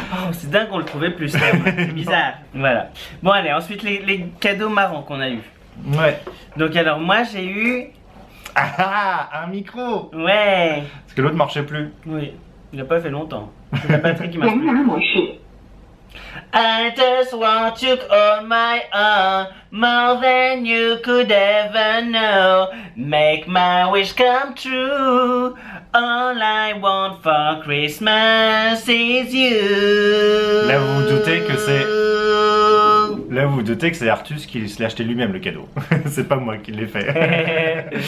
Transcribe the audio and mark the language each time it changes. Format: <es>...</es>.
<fr>Oh, c'est dingue qu'on le trouvait plus. C'est bizarre. Voilà. Bon allez, ensuite les cadeaux marrants qu'on a eu. Ouais. Donc alors moi j'ai eu... Ah, un micro. Ouais. Parce que l'autre marchait plus. Oui. Il a pas fait longtemps. C'est la batterie qui marche plus.</fr> <en>I just want you on my own, more than you could ever know. Make my wish come true. All I want for Christmas is you.</en> <fr>Là, vous vous doutez que c'est- Là, vous vous doutez que c'est Artus qui se l'est acheté lui-même le cadeau. C'est pas moi qui l'ai fait.</fr>